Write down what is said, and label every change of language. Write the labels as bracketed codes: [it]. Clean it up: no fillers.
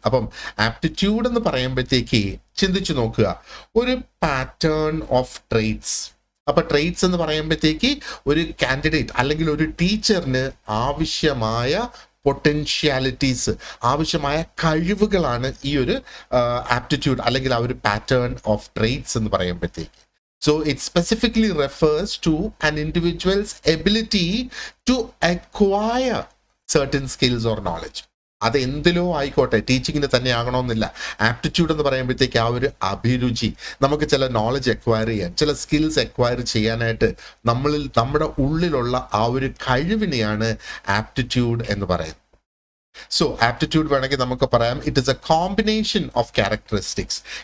[ml] അപ്പം ആപ്റ്റിറ്റ്യൂഡ് എന്ന് പറയുമ്പോഴത്തേക്ക് ചിന്തിച്ചു നോക്കുക, ഒരു പാറ്റേൺ ഓഫ് ട്രെയ്റ്റ്സ്. അപ്പൊ ട്രെയ്റ്റ്സ് എന്ന് പറയുമ്പോഴത്തേക്ക് ഒരു കാൻഡിഡേറ്റ് അല്ലെങ്കിൽ ഒരു ടീച്ചറിന് ആവശ്യമായ പൊട്ടൻഷ്യാലിറ്റീസ്, ആവശ്യമായ കഴിവുകളാണ് ഈ ഒരു ആപ്റ്റിറ്റ്യൂഡ് അല്ലെങ്കിൽ ആ ഒരു പാറ്റേൺ ഓഫ് ട്രെയ്റ്റ്സ് എന്ന് പറയുമ്പോഴത്തേക്ക്. [en] So it specifically refers to an individual's ability to acquire certain skills or knowledge. [ml] അത് എന്തിലോ ആയിക്കോട്ടെ, ടീച്ചിങ്ങിന് തന്നെ ആകണമെന്നില്ല. ആപ്റ്റിറ്റ്യൂഡ് എന്ന് പറയുമ്പോഴത്തേക്ക് ആ ഒരു അഭിരുചി, നമുക്ക് ചില നോളജ് അക്വയർ ചെയ്യാൻ, ചില സ്കിൽസ് അക്വയർ ചെയ്യാനായിട്ട് നമ്മുടെ ഉള്ളിലുള്ള ആ ഒരു കഴിവിനെയാണ് ആപ്റ്റിറ്റ്യൂഡ് എന്ന് പറയുന്നത്. സോ ആപ്റ്റിറ്റ്യൂഡ് വേണമെങ്കിൽ നമുക്ക് പറയാം [en] It is a combination of characteristics.